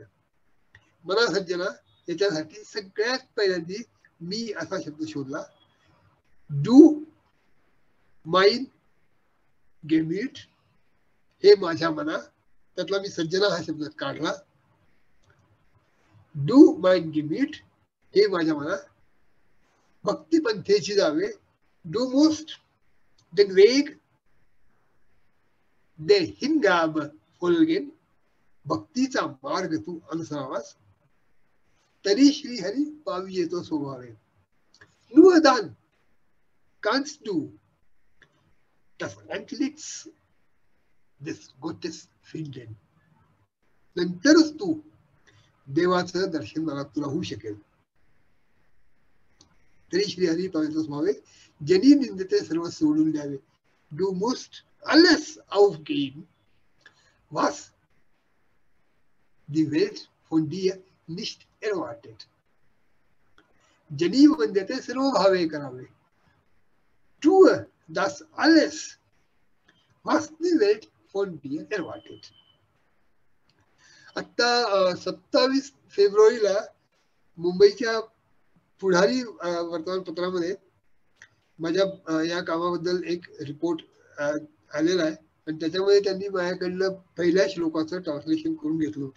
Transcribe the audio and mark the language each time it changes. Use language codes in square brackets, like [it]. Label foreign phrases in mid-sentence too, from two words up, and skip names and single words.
[mr] मना सज्जना याच्यासाठी सगळ्यात पहिल्यांदा मी असा शब्द शोधला, [de] Du mein Gemüt, [mr] हे माझ्या मना, त्यातला मी सज्जना हा शब्द काढला. [de] Du mein Gemüt, [mr] हे माझ्या मना, भक्ती पंथेची जावे, [de] Du musst den Weg der Hingabe folgen, [mr] भक्तीचा मार्ग तू अनुसरावास, तरी श्री हरी पावी येतो स्वभावे. [de] Nur dann kannst du das Antlitz des Gottes finden. [mr] नंतरच तू देवाचं दर्शन मला तुला होऊ शकेल. तरी श्री हरी पावी येतो स्वभावे, जनी निंदते सर्व सोडून द्यावे. [de] Du musst alles aufgeben, was die Welt von dir nicht erwartet. [mr] जनी वंद्यते सर्व भावे करावे. [de] Tue das alles, was die Welt von dir erwartet. [mr] आता 27 फेब्रुवारीला मुंबईच्या पुढारी वर्तमानपत्रामध्ये माझ्या या कामाबद्दल एक रिपोर्ट आलेला आहे आणि त्याच्यामध्ये त्यांनी माझ्याकडनं पहिल्या श्लोकाचं ट्रान्सलेशन करून घेतलं होतं.